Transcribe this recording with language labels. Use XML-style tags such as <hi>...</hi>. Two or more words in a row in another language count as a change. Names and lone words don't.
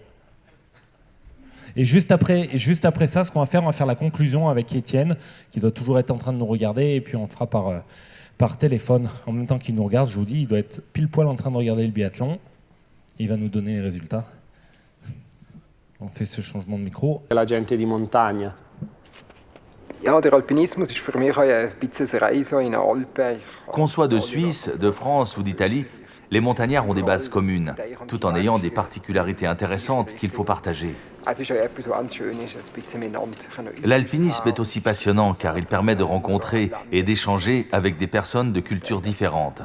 <fr>Et juste après ça, ce qu'on va faire, on va faire la conclusion avec Étienne, qui doit toujours être en train de nous regarder, et puis on le fera par téléphone. En même temps qu'il nous regarde, je vous dis, il doit être pile poil en train de regarder le biathlon. Il va nous donner les résultats. On fait ce changement de micro.</fr> <it>La gente di montagna.</it> <de>Ja, der Alpinismus ist für mich ein bisschen eine Reise in den Alpen.</de> <fr>Qu'on soit de Suisse, de France ou d'Italie, les montagnards ont des bases communes, tout en ayant des particularités intéressantes qu'il faut partager. L'alpinisme est aussi passionnant car il permet de rencontrer et d'échanger avec des personnes de cultures différentes.</fr>